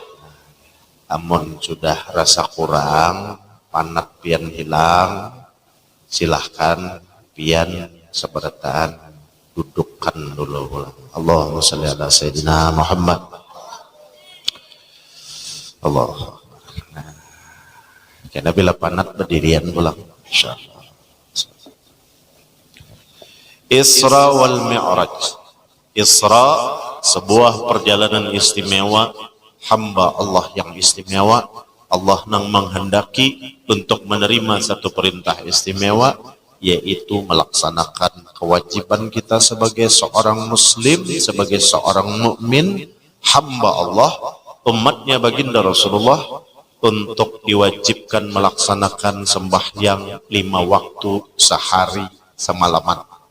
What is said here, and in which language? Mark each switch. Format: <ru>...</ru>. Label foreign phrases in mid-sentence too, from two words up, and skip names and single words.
<bjn>Amun sudah rasa kurang, panat pian hilang, silahkan pian seberataan dudukkan dulu.</bjn> <ar>اللهم صل على سيدنا محمد. Allah.</ar> <bjn>Nah, kena bila panat berdirian pulang, insyaallah.</bjn> <ar>الإسراء والمعراج.</ar> <id>Isra sebuah perjalanan istimewa, hamba Allah yang istimewa. Allah nang menghendaki untuk menerima satu perintah istimewa, yaitu melaksanakan kewajiban kita sebagai seorang muslim, sebagai seorang mukmin, hamba Allah, umatnya baginda Rasulullah, untuk diwajibkan melaksanakan sembahyang 5 waktu sehari semalaman.</id>